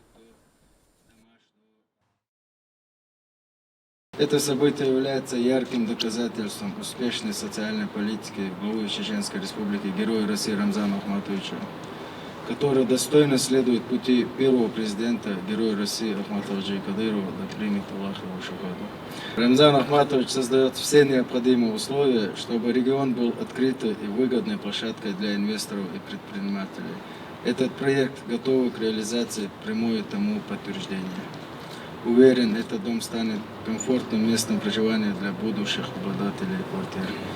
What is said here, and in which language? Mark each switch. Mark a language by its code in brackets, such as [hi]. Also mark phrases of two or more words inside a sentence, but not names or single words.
[ru] Это событие является ярким доказательством успешной социальной политики главы Чеченской Республики, героя России Рамзана Ахматовича, который достойно следует пути первого президента, героя России Ахмата Хаджи Кадырова, да примет Аллах его шахаду. Рамзан Ахматович создает все необходимые условия, чтобы регион был открытой и выгодной площадкой для инвесторов и предпринимателей. Этот проект готовый к реализации, прямое тому подтверждение. Уверен, этот дом станет комфортным местом проживания для будущих обладателей квартир.